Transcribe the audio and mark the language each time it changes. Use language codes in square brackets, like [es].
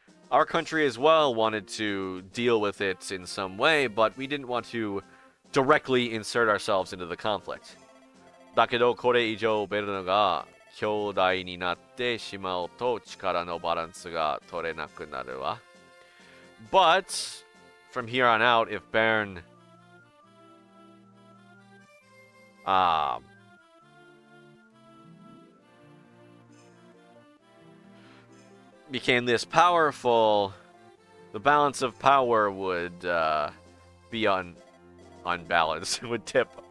[en] Our country as well wanted to deal with it in some way, but we didn't want to directly insert ourselves into the conflict. [ja] だけどこれ以上ベルノが兄弟になってしまうと力のバランスが取れなくなるわ. [en] But from here on out, if Bern became this powerful, the balance of power would be unbalanced, would tip.